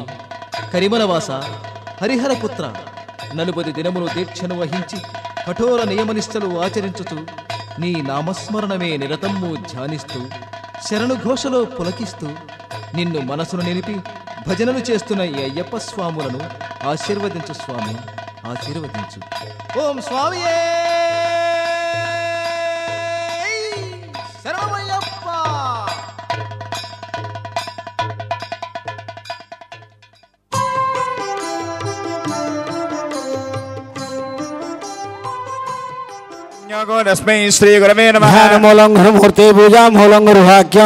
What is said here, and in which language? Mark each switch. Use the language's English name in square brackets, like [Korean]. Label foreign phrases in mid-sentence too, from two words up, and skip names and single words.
[Telugu] కరిమలవాస హరిహరపుత్ర, 40 దినములు దీక్షను వహించి కఠోర నియమనిష్టలు ఆచరించుతూ నీ నామస్మరణమే నిరతమ్ము ధ్యానిస్తూ శరణుఘోషలో పులకిస్తూ నిన్ను మనసును నిలిపి భజనలు చేస్తున్న ఈ అయ్యప్ప స్వాములను ఆశీర్వదించు స్వామి, ఆశీర్వదించు. ఓం స్వామియే శరణమయ్యప్ప. [Sanskrit] तस्मै श्री गुरवे नमः. मूलं गुरुमूर्ति पूजा मूलं गुरुवाक्यं